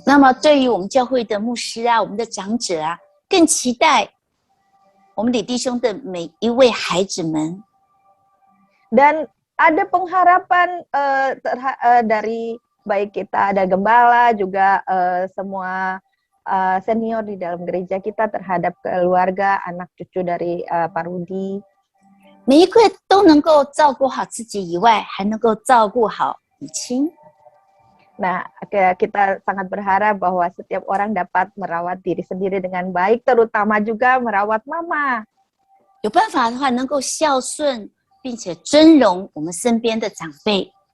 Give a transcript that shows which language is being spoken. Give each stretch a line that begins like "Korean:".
Chinese: 那么，对于我们教会的牧师啊，我们的长者啊，更期待我们李弟兄的每一位孩子们。
Indonesian: Dan ada pengharapan dari baik kita ada gembala juga semua senior di dalam gereja kita terhadap keluarga anak cucu dari Pak Rudi.
Chinese: 每一个都能够照顾好自己以外，还能够照顾好母亲。
Indonesian: Nah, kita sangat berharap bahwa setiap orang dapat merawat diri sendiri dengan baik, terutama juga merawat mama.
Chinese: 有办法的话，能够孝顺并且尊荣我们身边的长辈。